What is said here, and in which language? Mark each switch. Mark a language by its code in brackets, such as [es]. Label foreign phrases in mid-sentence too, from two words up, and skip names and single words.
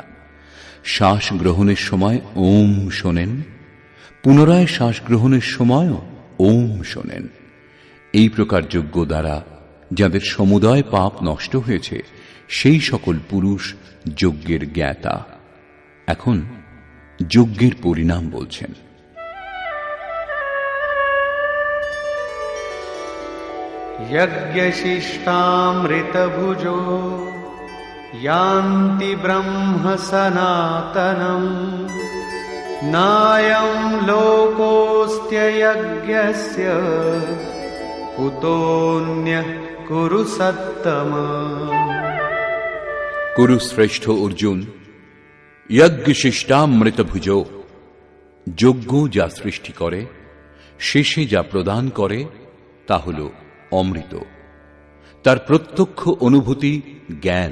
[bn] শ্বাস গ্রহণের সময় ওম শোনেন, পুনরায় শ্বাস গ্রহণের সময়ও ওম শোনেন। এই প্রকার যজ্ঞ দ্বারা যাদের সমুদয় পাপ নষ্ট হয়েছে, সেই সকল পুরুষ যজ্ঞের জ্ঞাতা। এখন যজ্ঞের পরিণাম বলছেন। [sa] यज्ञशिष्टामृतभुजो यान्ति ब्रह्म सनातनम् नायं लोकोऽस्त्ययज्ञस्य कुतोऽन्यः कुरु सत्तम। [bn] কুরুশ্রেষ্ঠ অর্জুন, যজ্ঞশিষ্টামৃতভুজ, যজ্ঞ যা সৃষ্টি করে, শেষে যা প্রদান করে তা হল অমৃত। তার প্রত্যক্ষ অনুভূতি জ্ঞান।